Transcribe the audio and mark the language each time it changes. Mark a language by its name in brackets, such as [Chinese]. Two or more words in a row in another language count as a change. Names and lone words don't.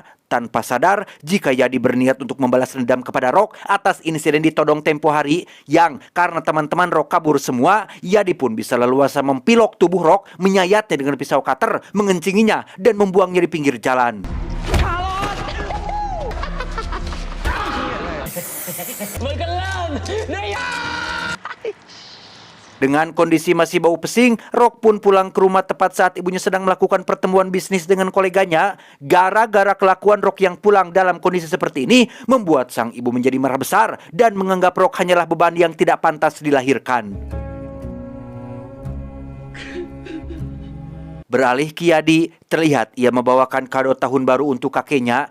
[Indonesian] Tanpa sadar jika Yadi berniat untuk membalas dendam kepada Rock atas insiden di Todong tempo hari yang karena teman-teman Rock kabur semua, Yadi pun bisa leluasa mempilok tubuh Rock, menyayatnya dengan pisau cutter, mengencinginya dan membuangnya di pinggir jalan. [Thai] มันก็เริ่มได้ยัง [Indonesian] Dengan kondisi masih bau pesing, Rock pun pulang ke rumah tepat saat ibunya sedang melakukan pertemuan bisnis dengan koleganya. Gara-gara kelakuan Rock yang pulang dalam kondisi seperti ini, membuat sang ibu menjadi marah besar dan menganggap Rock hanyalah beban yang tidak pantas dilahirkan. Beralih ke Yadi, terlihat ia membawakan kado tahun baru untuk kakeknya.